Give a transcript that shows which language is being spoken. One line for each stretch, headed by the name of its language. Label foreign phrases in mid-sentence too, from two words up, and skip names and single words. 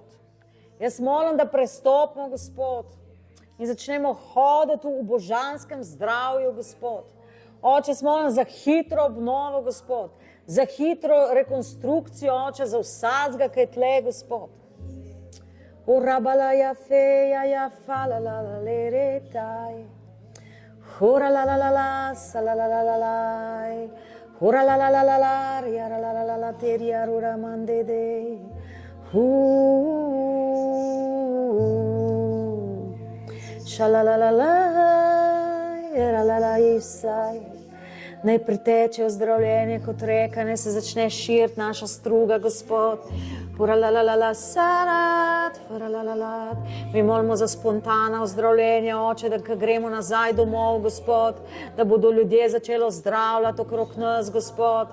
Slovenian: Jaz molim, da prestopimo, Gospod. In začnemo hoditi v božanskem zdravju, Gospod. Oče, jaz molim za hitro obnovo, Gospod. Za hitro rekonstrukcijo, Oče, za vsakega, ki je tle, Gospod. Urabala ja feja ja fala la la le re taj. Hura la la la la sa la la la la la. Hura la la la la la ria la la la la te ria rura mande de. Shala la la la era la la isai. Naj priteče ozdravljenje kot reka, naj se začne širiti naša struga, Gospod. Mi molimo za spontana ozdravljenja, Oče, da gremo nazaj domov, Gospod, da bodo ljudje začeli zdravljati okrog nas, Gospod.